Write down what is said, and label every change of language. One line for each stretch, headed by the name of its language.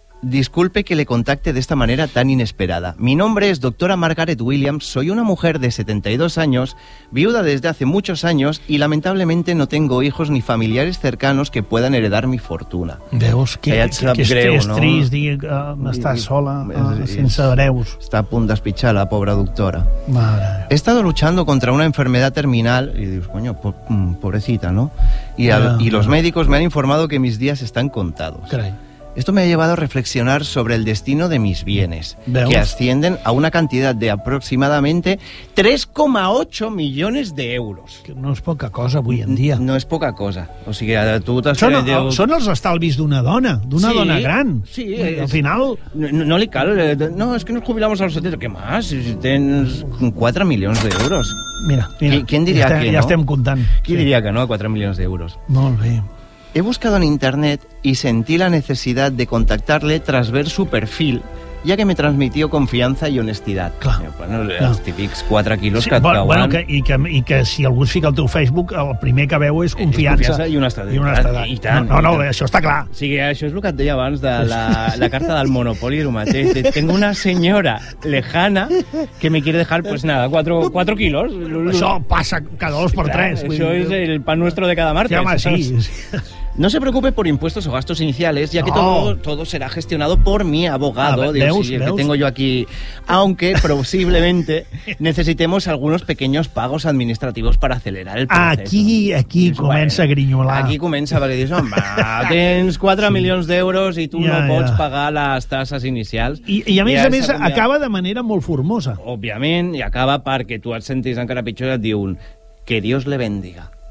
Spanish: Disculpe que le contacte de esta manera tan inesperada. Mi nombre es doctora Margaret Williams, soy una mujer de 72 años, viuda desde hace muchos años y lamentablemente no tengo hijos ni familiares cercanos que puedan heredar mi fortuna.
Catalan: Deus, que trist, està sola, sense hereus. Està a punt d'espitxar la pobra doctora. Mare.
Spanish: He estado luchando contra una enfermedad terminal, y dios, coño, pobrecita, ¿no? Y los médicos me han informado que mis días están contados. Caray. Esto me ha llevado a reflexionar sobre el destino de mis bienes, ¿veos?, que ascienden a una cantidad de aproximadamente 3,8 millones de euros. Que no es poca cosa
Catalan: avui en dia. No és poca cosa. O sigui, tu t'has... Són els estalvis d'una dona gran. Sí, al final... No li cal...
Spanish: No, és que nos jubilamos a los 70.
Catalan: Què más? Tens 4 milions d'euros. Mira.
Spanish: ¿Quién diria que no?
Catalan: Ja estem comptant. ¿Qui diria que no a 4 milions d'euros? Molt bé.
Spanish: He buscado en internet y sentí la necesidad de contactarle tras ver su perfil, ya que me transmitió confianza y honestidad.
Catalan: Clar. Bueno, els típics 4 quilos que et cauen. Bueno, que si algú es fica al teu Facebook, el primer que veu és confiança. És confiança i honestedat. I honestedat. I tant. No, això està clar. Sí, això és el que et deia abans de la carta del Monopoly, el mateix.
Spanish: Tengo una senyora lejana que me quiere dejar, pues nada, 4 quilos.
Catalan: Això passa cada 2 por 3. Això és el
Spanish: pan nuestro de cada martes.
Catalan: Sí, home, sí.
Spanish: No se preocupe por impuestos o gastos iniciales, ya que todo será gestionado por mi abogado, que tengo yo aquí, aunque posiblemente necesitemos algunos pequeños pagos administrativos para acelerar el proceso.
Catalan: Aquí comença a grinyolar. Aquí comença, perquè dius, home, tens 4 milions d'euros i tu no pots pagar les tasses inicials. I a més, acaba de manera molt formosa. Òbviament, i acaba perquè tu et sentis encara pitjor i et diuen que
Spanish: Dios le bendiga.